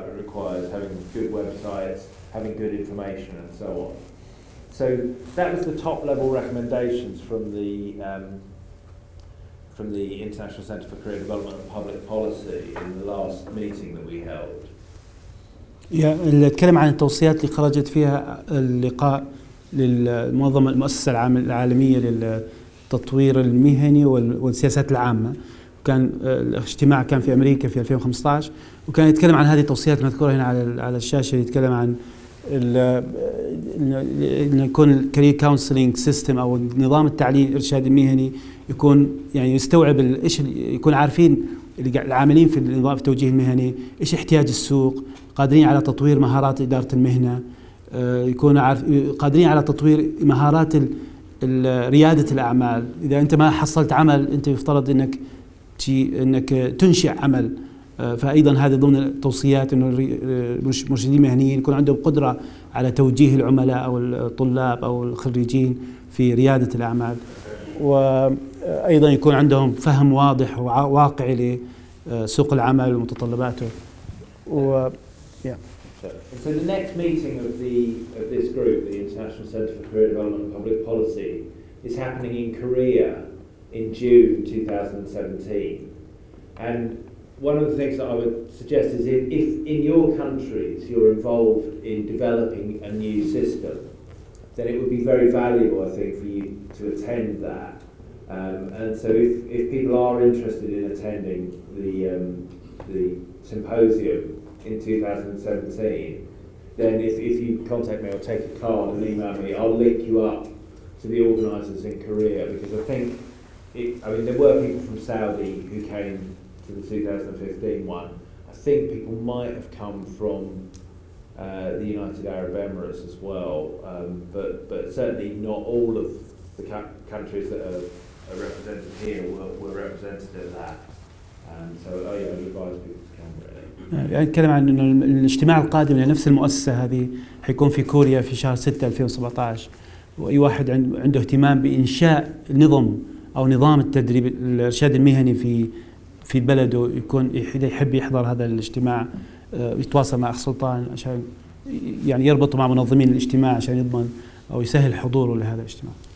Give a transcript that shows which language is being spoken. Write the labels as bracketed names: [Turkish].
[English] It requires having good websites, having good information, and so on. So that was the top level recommendations from the International Centre for Career Development and Public Policy in the last meeting that we held. [Arabic] اللي اتكلم عن التوصيات اللي خرجت فيها اللقاء للمنظمة المؤسسة العالمية للتطوير المهني والسياسات العامة. كان الاجتماع كان في أمريكا في 2015، وكان يتكلم عن هذه التوصيات المذكورة هنا على الشاشة. يتكلم عن إنه يكون [English] الكارير counselling system [Arabic] أو نظام التعليم الإرشاد المهني يكون يعني يستوعب إيش، يكون عارفين العاملين في النظام التوجيه المهني ايش احتياج السوق، قادرين على تطوير مهارات إدارة المهنة، يكونوا قادرين على تطوير مهارات ريادة الأعمال. إذا أنت ما حصلت عمل أنت يفترض أنك تنشئ عمل. فأيضا هذا ضمن التوصيات أنه المرشدين المهنيين يكون عندهم قدرة على توجيه العملاء أو الطلاب أو الخريجين في ريادة الأعمال، وأيضا يكون عندهم فهم واضح وواقعي لسوق العمل ومتطلباته. [English] So the next meeting of this group, the International Centre for Career Development and Public Policy, is happening in Korea in June 2017. And one of the things that I would suggest is if in your countries you're involved in developing a new system, then it would be very valuable, I think, for you to attend that. And so if people are interested in attending the symposium in 2017, then if you contact me or take a card and email me, I'll link you up to the organisers in Korea, because I think, there were people from Saudi who came to the 2015 one. I think people might have come from the United Arab Emirates as well, but certainly not all of the countries that are represented here were represented at that. So I advise people to come really. [Arabic] يعني نتكلم عن انه الاجتماع القادم لنفس المؤسسه هذه حيكون في كوريا في شهر 6 2017، واي واحد عنده اهتمام بانشاء نظام التدريب الارشاد المهني في بلده يكون يحب يحضر هذا الاجتماع، يتواصل مع اخ سلطان عشان يعني يربطوا مع منظمين الاجتماع عشان يضمن او يسهل حضوره لهذا الاجتماع.